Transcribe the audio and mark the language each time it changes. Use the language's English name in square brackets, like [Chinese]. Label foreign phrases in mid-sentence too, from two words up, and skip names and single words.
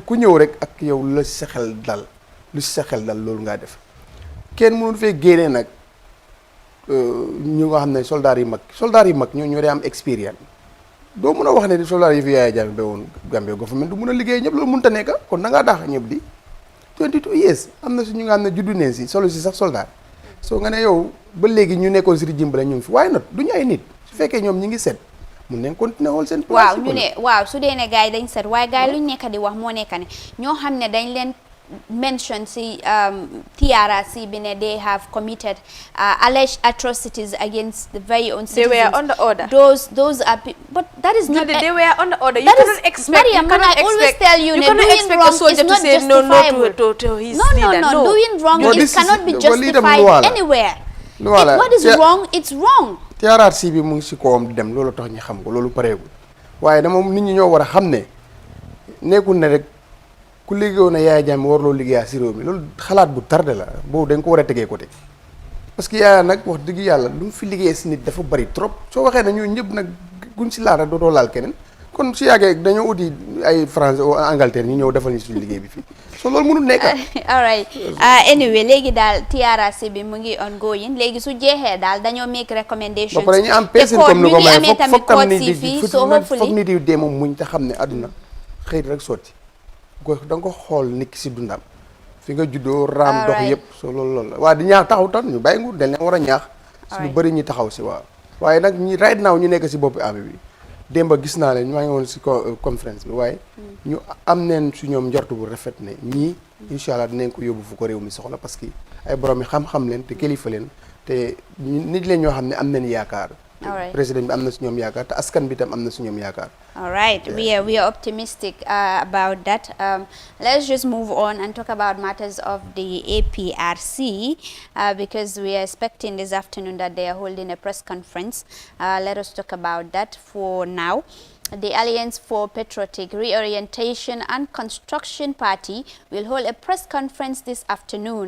[Wolof] ku ñëw rek ak yow lu si sa xel dal loolu ngaa def kenn mënul fee génnee nag ñu nga xam ne soldats yi mag ñoo dee am expérience doo mën a wax ne soldats yi fi Yaya Jammeh ba woon Gambie government du mën a liggéey ñëpp loolu mënut a nekk kon da ngaa daax ñëpp di 22 years am na suñu nga xam ne juddu neen si solo si sax soldat soo nga ne yow ba léegi ñu nekkoon si régime la ñu ngi fi waaye nag du ñu ay nit su fekkee ñoom ñi ngi set mun nañ continuer xool seen place waaw ñu ne waaw su dee ne gars yi dañ set waaye gars yi luñ nekk di wax moo nekk ne ñoo xam ne dañ leen mention si TRRC bi ne [English] they have committed alleged atrocities against the very own citizens. They were under order. Those are but that is not they were under order. You cannot expect Mariam, I always tell you, doing wrong is not justifiable. To his leader. Doing wrong cannot be justified anywhere. What is wrong, it's wrong. [Wolof] TRRC bi mu ngi si kawam di dem loolu tax ñu xam ko loolu pareegul waaye dama nit ñi ñoo war a xam ne nekkul ne rek ku liggéeyoon na Yaya Jammeh warloo liggéeyaa si réew mi loolu xalaat bu tardé la boobu dañ ko war a tegee côté parce que Yaya nag wax dëgg yàlla lu mu fi liggéey si nit dafa bari trop soo waxee ne ñun ñëpp nag guñ si laal rek dootoo laal keneen kon su yàggee dañoo uti ay France ou Angleterre ñu ñëw defal ñu suñu liggéey bi fii so loolu mënul nekk. [English] all right anyway [Wolof] léegi daal TRRC bi mu ngi ongoing léegi su jeexee daal dañoo [English] make recommendations. [Wolof] ba pare ñu am personne comme ni ko may foog tam nit yi dee moom muñ te xam ne àdduna xëy rek sotti da nga ko xool nit ki si dundam fi nga juddoo raam dox yëpp so loolu la waaye di ñaax taxaw tan ñu bàyyi nguur dañ leen war a ñaax si lu bëri ñu taxaw si waaw waaye nag ñi [English] right now [Wolof] ñu nekk si boppi armée bi démb gis naa leen maa ngi woon si conférence bi waaye ñu am neen su ñoom njortu bu rafet ne ñii incha allah dinañ ko yóbbu fu ko réew mi soxla parce que ay borom yi xam-xam leen te kilifa leen te nit leen ñoo xam ne am nañ yaakaar président bi am na si ñoom yaakaar te askan bi tam am na si ñoom yaakaar. [English] All right, yeah. we are optimistic about that. Let's just move on and talk about matters of the APRC because we are expecting this afternoon that they are holding a press conference. Let us talk about that for now. The Alliance for Patriotic Reorientation and Construction Party will hold a press conference this afternoon.